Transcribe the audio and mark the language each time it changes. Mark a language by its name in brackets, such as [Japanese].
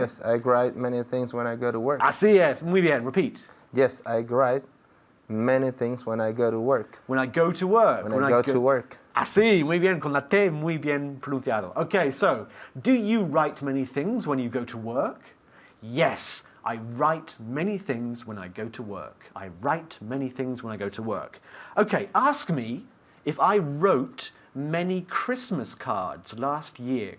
[English] Yes, I write many things when I go to work. [Spanish] Así es, muy bien, repeat. [English] Yes, I write many things when I go to work. When I go to work. When I go to work. [Spanish] Así, muy bien, con la T muy bien pronunciado. [English] Okay, so, do you write many things when you go to work? Yes, I write many things when I go to work. I write many things when I go to work. Okay, ask me if I wrote many Christmas cards last year.